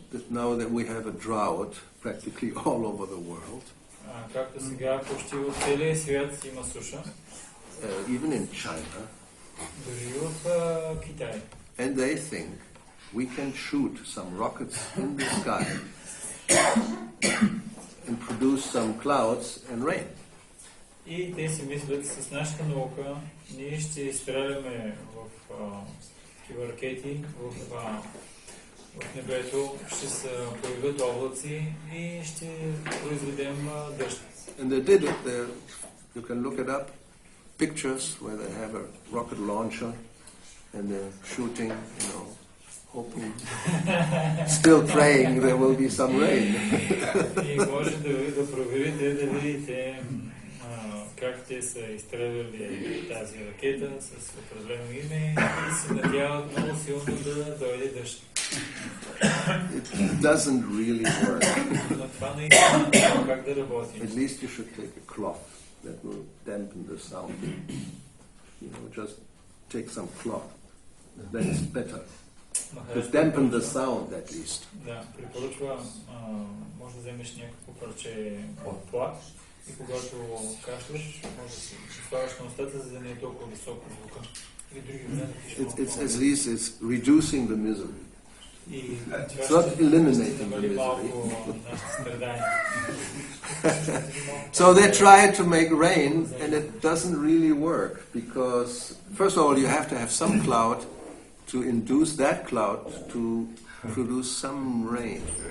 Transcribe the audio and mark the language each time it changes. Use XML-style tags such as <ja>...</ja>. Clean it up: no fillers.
<en>Now that we have a drought practically all over the world,</en> <bg>както сега почти от целия свят има суша,</bg> <en>even in China,</en> <bg>дори в Китай.</bg> <en>And they think we can shoot some rockets in the sky and produce some clouds and rain.</en> <bg>И те си мислят, с нашата наука ние ще изстреляме в такива ракети в небето, ще се появят облаци и ще произведем дъжд.</bg> <en>And they did it. You can look it up. Pictures where they have a rocket launcher and they're shooting, hoping, still praying there will be some rain.</en> <bg>И може да проверите, да видите как те са изстреляли тази ракета с определено име и се надяват много силно да дойде дъжд.</bg> <en>It doesn't really work.</en> <bg>Но това наистина няма как да работи.</bg> <en>At least you should take a cloth that will dampen the sound. You know, just take some cloth. That's better. To dampen the sound, at least.</en> <bg>Да, препоръчва, може да вземеш някакво парче плат и когато кашляш, може да си слагаш на устата, за да не е толкова високо звука. Или други варианти.</bg> <en>At least it's reducing the misery.</en> <bg>И</bg> <en>It's not eliminating the misery. So they try to make rain, and it doesn't really work because, first of all, you have to have some cloud to induce that cloud to produce some rain.</en>